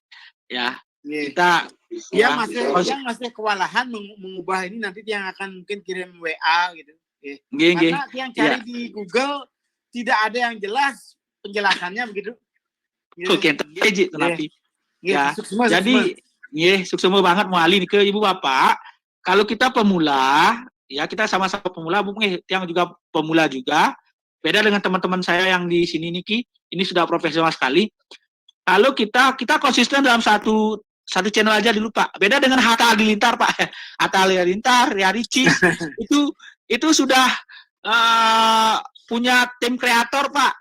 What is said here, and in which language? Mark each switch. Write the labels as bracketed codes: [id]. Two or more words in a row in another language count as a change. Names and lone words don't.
[id] Ya. Kita dia masih kewalahan mengubah ini, nanti yang akan mungkin kirim WA gitu. Karena yang cari di Google tidak ada yang jelas penjelasannya begitu. Oke, tapi ya. Jadi, suksema banget muali nih ke Ibu Bapak. Kalau kita pemula, ya kita sama-sama pemula, mungkin yang juga pemula juga. Beda dengan teman-teman saya yang di sini Niki, ini sudah profesional sekali. Kalau kita konsisten dalam satu channel aja dulu, Pak. Beda dengan Hatta Halilintar, Pak. Hatta Halilintar, Ria Ricis, itu sudah punya tim kreator, Pak.